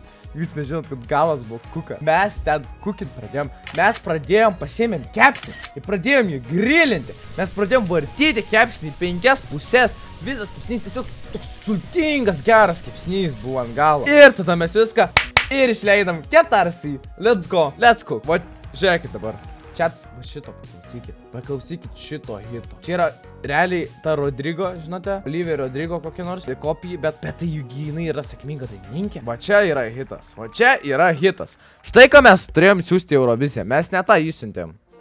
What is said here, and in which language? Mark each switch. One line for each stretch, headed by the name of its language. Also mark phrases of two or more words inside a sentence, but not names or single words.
Lithuanian: Jūs nežinot, kad galas buvo kuka. Mes ten kukint pradėjom. Mes pradėjom pasiėmėm kepsnį ir pradėjom jį grilinti. Mes pradėjom vartyti kepsnį 5 pusės. Visas kepsnys tiesiog toks sultingas, geras kepsnys buvo ant galo. Ir tada mes viską ir išleidom ketarsį.
English: Let's go, let's cook.
Lithuanian: Va, žiūrėkit dabar. Čats, va šito paklausykit šito hito. Čia yra realiai ta Rodrigo, žinote, Olivia Rodrigo kokia nors kopija, bet tai jinai yra sėkminga dainininkė. Va čia yra hitas, Štai ką mes turėjom siųsti į Euroviziją, mes ne tą įsiuntėm.